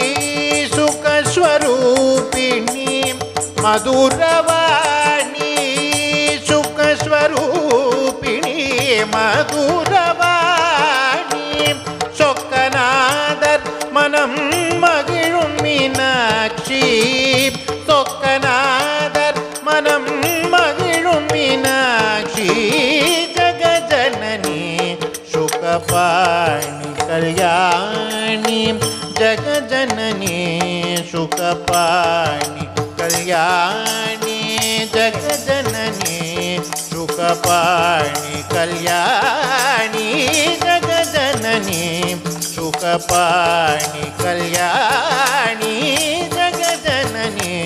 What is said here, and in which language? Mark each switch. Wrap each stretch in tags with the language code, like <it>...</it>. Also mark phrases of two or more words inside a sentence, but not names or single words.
<ta>சுகஸ்வரூபிணி மதுரவாணி, சுகஸ்வரூபிணி மதுரவாணி, சொக்கநாதர் மனம் மகிழும் மீனாட்சி, சொக்கநாதர் மனம் மகிழும் மீனாட்சி,</ta> <sa>सुखपाणि कल्याणी जगजननी सुखपाणि कल्याणी जगजननी सुखपाणि कल्याणी जगजननी सुखपाणि कल्याणी जगजननी</sa>